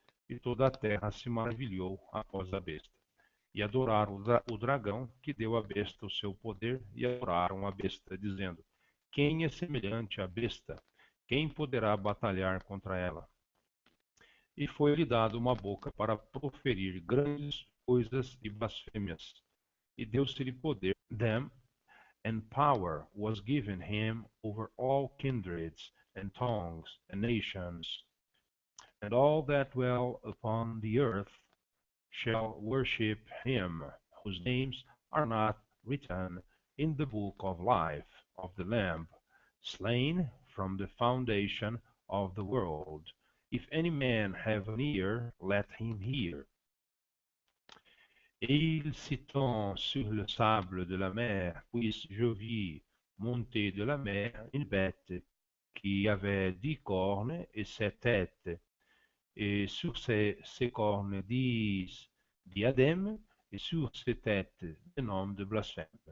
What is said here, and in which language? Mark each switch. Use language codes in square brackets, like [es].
[pt] E toda a terra se maravilhou após a besta. E adoraram o dragão, que deu à besta o seu poder, e adoraram a besta, dizendo: Quem é semelhante à besta? Quem poderá batalhar contra ela? E foi-lhe dado uma boca para proferir grandes coisas e blasfêmias. E deu-se-lhe poder, [en] them, and power was given him over all kindreds, and tongues, and nations. And all that dwell upon the earth shall worship him, whose names are not written in the book of life of the Lamb, slain from the foundation of the world. If any man have an ear, let him hear. [fr] Et il s'étend sur le sable de la mer, puis je vis monter de la mer une bête qui avait 10 cornes et 7 têtes, et sur ses cornes 10 diadèmes, et sur ses têtes des noms de blasphème.